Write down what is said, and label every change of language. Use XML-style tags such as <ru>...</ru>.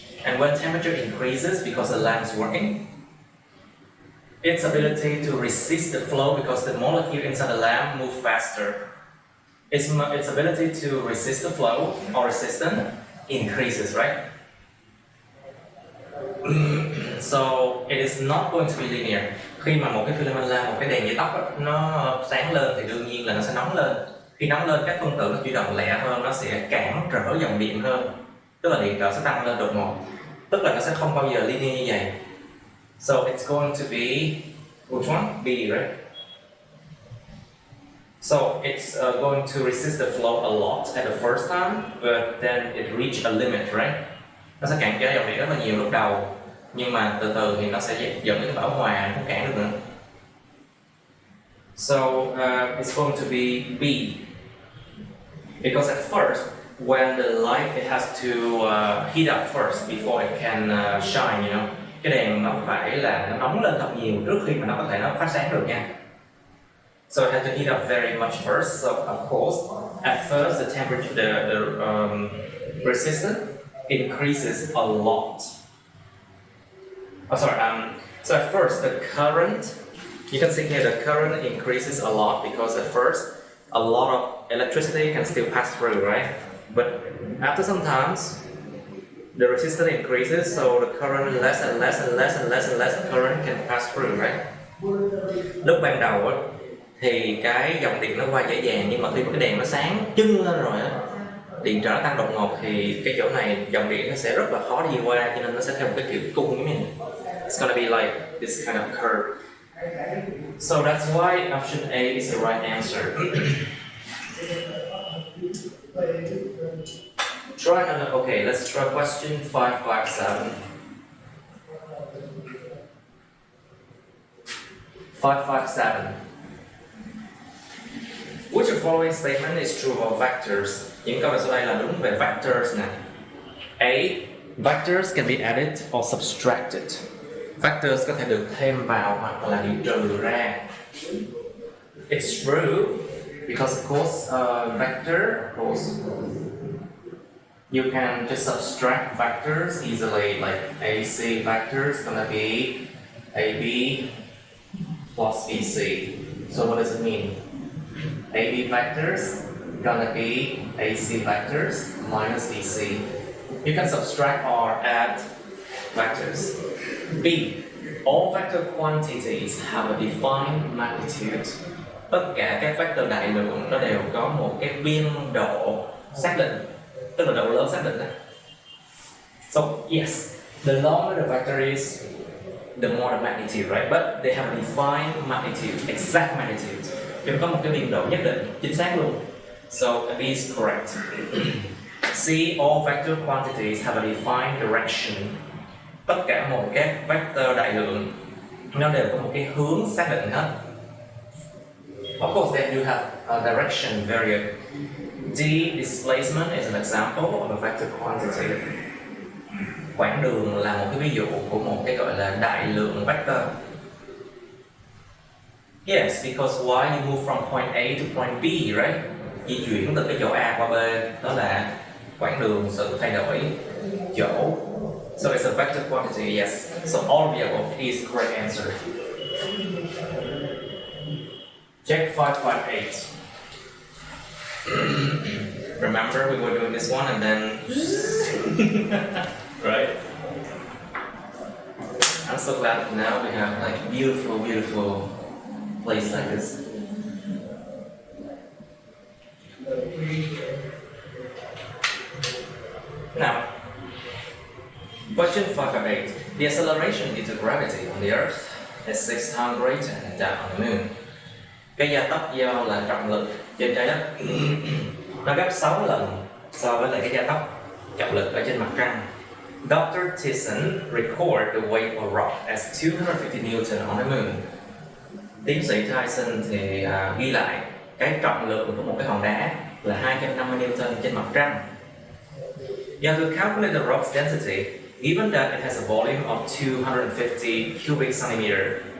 <en>And when temperature increases because the lamp is working, its ability to resist the flow because the molecule inside the lamp move faster. Its ability to resist the flow or resistance increases, right? So it is not going to be linear.</en> <vi>Khi mà một cái filament lamp, một cái đèn dây tóc nó sáng lên thì đương nhiên là nó sẽ nóng lên. Khi nóng lên các phân tử nó chuyển động lẹ hơn, nó sẽ cản trở dòng điện hơn. Tức là điện trở sẽ tăng lên đột ngột. Tức là nó sẽ không bao giờ linear như vậy.</vi> <en>So it's going to be which one? B, right? So it's going to resist the flow a lot at the first time, but then it reach a limit, right?</en> <vi>Nó sẽ cản trở dòng điện rất là nhiều lúc đầu, nhưng mà từ từ thì nó sẽ dẫn đến bão hòa, không cản được nữa.</vi> <en>So it's going to be B, because at first, when the light it has to heat up first before it can shine, you know.</en> <vi>Cái đèn nó phải là nó nóng lên thật nhiều trước khi mà nó có thể nó phát sáng được nha.</vi> <en>So it has to heat up very much first. So of course, at first the temperature, the resistance increases a lot. So at first the current, you can see here the current increases a lot because at first a lot of electricity can still pass through, right? But after some times, the resistance increases, so the current less and less current can pass through, right?</en> <vi>Lúc ban đầu thì cái dòng điện nó qua dễ dàng, nhưng mà khi mà cái đèn nó sáng trưng lên rồi điện trở tăng đột ngột thì cái chỗ này dòng điện nó sẽ rất là khó đi qua, cho nên nó sẽ theo một cái kiểu cung như thế này.</vi> <en>It's gonna be like this kind of curve. So that's why option A is the right answer. Try another. Okay, let's try question 557. 557. Which of the following statement is true about vectors?</en> <vi>Những câu sau đây là đúng về vectors nè.</vi> <en>A. Vectors can be added or subtracted.</en> <vi>Vectors có thể được thêm vào hoặc là bị trừ ra.</vi> <en>It's true because of course vector, of course, you can just subtract vectors easily, like AC vectors gonna be AB plus BC. So what does it mean? AB vectors gonna be AC vectors minus BC. You can subtract or add vectors. B. All vector quantities have a defined magnitude.</en> <vi>Tất cả các vector đại lượng nó đều có một cái biên độ xác định, tức là độ lớn xác định đó.</vi> <en>So yes, the longer the vector is, the more the magnitude, right? But they have a defined magnitude, exact magnitude.</en> <vi>Thì nó có một cái biên độ nhất định, chính xác luôn.</vi> <en>So B is correct. C. All vector quantities have a defined direction.</en> <vi>Tất cả một các vector đại lượng nó đều có một cái hướng xác định hết.</vi> <en>Of course, then you have a direction variable. D. Displacement is an example of a vector quantity.</en> <vi>Quãng đường là một cái ví dụ của một cái gọi là đại lượng vector.</vi> <en>Yes, because why you move from point A to point B, right?</en> <vi>Di chuyển từ cái chỗ A qua B, đó là quãng đường sự thay đổi chỗ.</vi> <en>So it's a vector quantity, yes. So all of the above is the correct answer. Check 558. Remember, we were doing this one and then... right? I'm so glad that now we have like beautiful place like this. Now, question 558. The acceleration due to gravity on the Earth is 6 times greater than that on the Moon.</en> <vi>Cái gia tốc do là trọng lực trên trái đất nó gấp 6 lần so với lại cái gia tốc trọng lực ở trên mặt trăng.</vi> <en>Dr. Thiessen recorded the weight of rock as 250 Newton on the Moon.</en> <vi>Tiến sĩ Thiessen thì ghi lại cái trọng lượng của một cái hòn đá là 250 Newton trên mặt trăng.</vi> <en>You have to calculate the rock's density, given that it has a volume of 250 cubic centimeter.</en>